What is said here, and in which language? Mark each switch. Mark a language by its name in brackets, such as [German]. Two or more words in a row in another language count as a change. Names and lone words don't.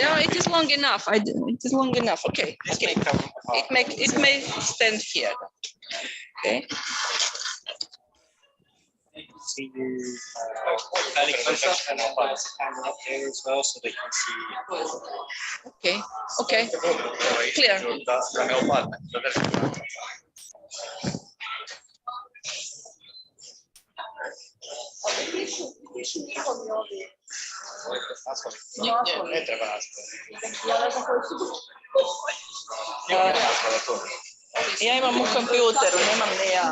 [English] No, it is long enough. It is long enough. Okay. Okay. It may stand here. Okay. See you fairly close up, and I'll put the camera up here as well so they can see. Okay. Okay. Clear. [Serbian] Ne treba Ja imam u kompjuteru, nemam ne ja.